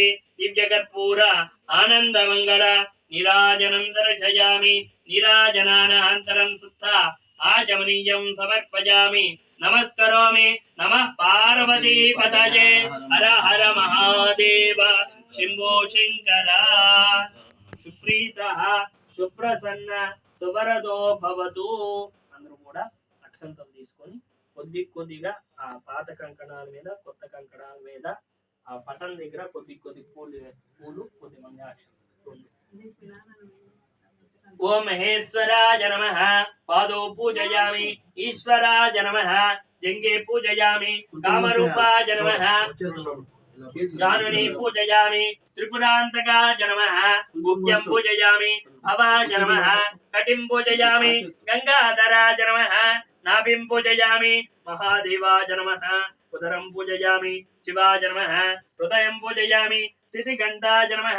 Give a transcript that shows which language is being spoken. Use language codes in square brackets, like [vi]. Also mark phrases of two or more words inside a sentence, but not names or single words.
[sa] दिव्यकर्पूर आनन्दमङ्गल नीराजनं दर्शयामि। नीराजनानन्तरं सुत्था आचमनीयं समर्पयामि। नमस्करोमि। नमः पार्वतीपतये हर हर महादेव शम्भो शङ्कर। సుప్రీతః సుప్రసన్న సువరదో భవతు. [te] అందరూ కూడా అక్షంతలు తీసుకొని కొద్ది కొద్దిగా ఆ పాత కంకణాల మీద కొత్త కంకణాల మీద ఆ పటం దగ్గర కొద్ది కొద్ది పూలు కొద్ది మంది అక్షంతలు. [sa] ఓం మహేశ్వరాయ నమః. పాదో పూజయామి. ఈశ్వరాయ నమః. జంగే పూజయామి. కామరూపాయ నమః. जानुनी पूजयामि. त्रिपुरान्तकाय नमः. गुह्यं पूजयामि. भवाय नमः. कटिं पूजयामि. गंगाधराय नमः. नाभिं पूजयामि. महादेवाय नमः. उदरं पूजयामि. शिवाय नमः. हृदयं पूजयामि. सिद्धिघण्टाय नमः.